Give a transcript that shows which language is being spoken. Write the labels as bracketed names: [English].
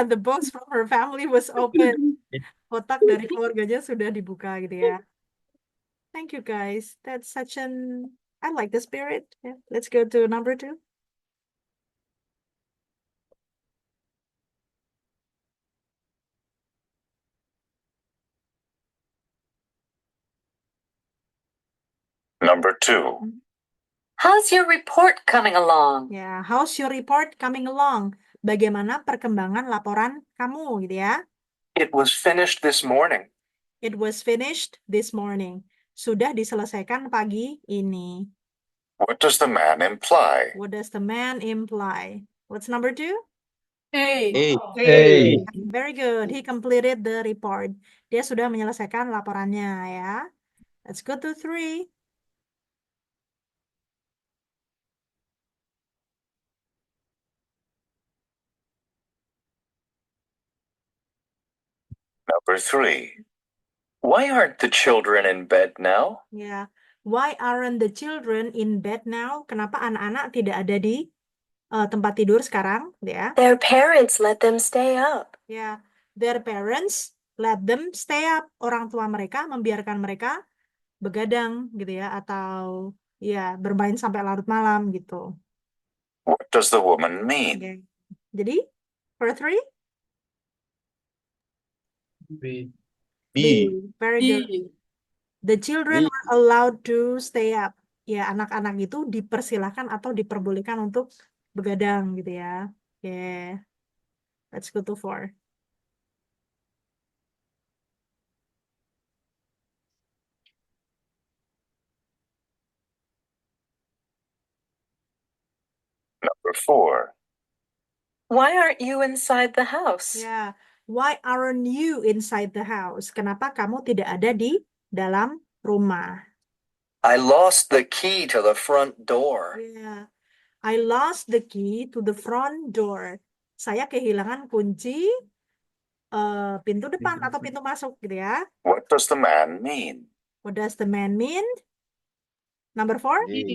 [English] The box from her family was open. [Indonesian] Kotak dari keluarganya sudah dibuka gitu ya. [English] Thank you guys. That's such an I like the spirit. Yeah. Let's go to number 2. Number 2. How's your report coming along? Ya, how's your report coming along? [Indonesian] Bagaimana perkembangan laporan kamu gitu ya? [English] It was finished this morning. It was finished this morning. [Indonesian] Sudah diselesaikan pagi ini. [English] What does the man imply? What does the man imply? What's number 2? A. Very good. He completed the report. [Indonesian] Dia sudah menyelesaikan laporannya ya. [English] Let's go to 3. Number 3. Why aren't the children in bed now? [Indonesian] Ya. [English] Why aren't the children in bed now? [Indonesian] Kenapa anak-anak tidak ada di tempat tidur sekarang? Ya. [English] Their parents let them stay up. [Indonesian] Ya. [English] Their parents let them stay up. [Indonesian] Orang tua mereka membiarkan mereka begadang gitu ya, atau ya bermain sampai larut malam gitu. [English] What does the woman mean? [Indonesian] Oke. Jadi [English] for 3, B. B. Very good. The children were allowed to stay up. [Indonesian] Ya, anak-anak itu dipersilahkan atau diperbolehkan untuk begadang gitu ya. Oke. [English] Let's go to 4. Number 4. Why aren't you inside the house? Ya, why aren't you inside the house? [Indonesian] Kenapa kamu tidak ada di dalam rumah? [English] I lost the key to the front door. Ya, I lost the key to the front door. [Indonesian] Saya kehilangan kunci pintu depan atau pintu masuk gitu ya. [English] What does the man mean? What does the man mean? Number 4?